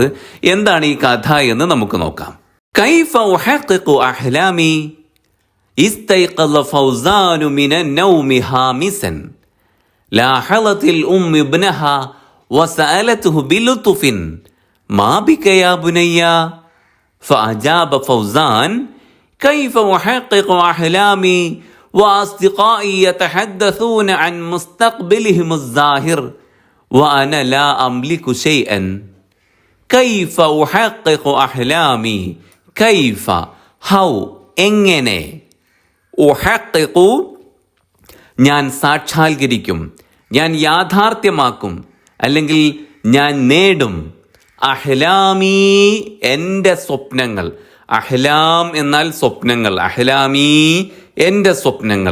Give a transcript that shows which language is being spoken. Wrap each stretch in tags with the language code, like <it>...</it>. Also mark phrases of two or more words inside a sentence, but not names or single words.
<ml>എന്താണ് ഈ കഥ എന്ന് നമുക്ക് നോക്കാം.</ml> <ar>كيف أحقق أحلامي استيقظ فوزان من النوم حامسا لاحظت أمي ابنها وسألته بلطف ما بك يا بني فأجاب فوزان كيف أحقق أحلامي وأصدقائي يتحدثون عن مستقبلهم الظاهر وأنا لا أملك شيئا كيف أحقق أحلامي كيف how എങ്ങനെ أحقق</ar> <ml>ഞാൻ സാക്ഷാത്കരിക്കും, ഞാൻ യാഥാർത്ഥ്യമാക്കും, അല്ലെങ്കിൽ ഞാൻ നേടും. അഹ്ലാമി എൻ്റെ സ്വപ്നങ്ങൾ. അഹ്ലാം എന്നാൽ സ്വപ്നങ്ങൾ. അഹ്ലാമി എൻ്റെ സ്വപ്നങ്ങൾ.</ml>